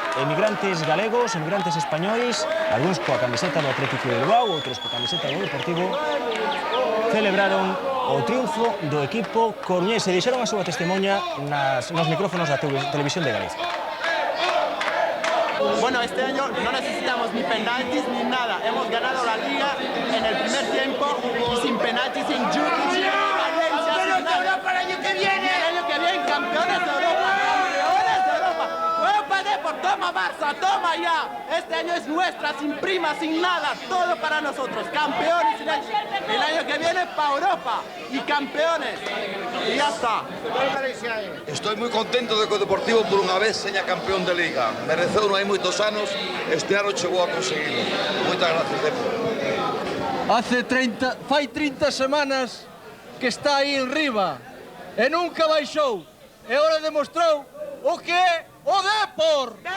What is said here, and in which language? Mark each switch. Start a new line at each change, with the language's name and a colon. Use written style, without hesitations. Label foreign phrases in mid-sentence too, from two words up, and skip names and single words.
Galician: Emigrantes galegos, emigrantes españois, algúns coa camiseta do Atlético de Bilbao, outros coa camiseta do Deportivo, celebraron o triunfo do equipo coruñés e deixaron a súa testimonia nos micrófonos da Televisión de Galicia.
Spanish: Bueno, este año no necesitamos ni penaltis ni nada. Hemos ganado la liga en el primer tiempo y sin penaltis, sin Jukic, sin Valencia, sin nada. Para el año que viene. El año que viene, campeones de Europa. Campeones de Europa. Europa Depor, toma Barça, toma ya. Este año es nuestra, sin prima, sin nada. Todo para nosotros. Campeones. El año que viene para Europa. Y campeones. Y ya está.
Galician: Estoy moi contento de que o Deportivo por unha vez seña campeón de Liga. Mereceu non hai moitos anos, este ano chegou a conseguirlo. Moitas gracias, Depor. Fai 30 semanas que está aí en riba e nunca baixou. E agora demostrou o que é o Depor!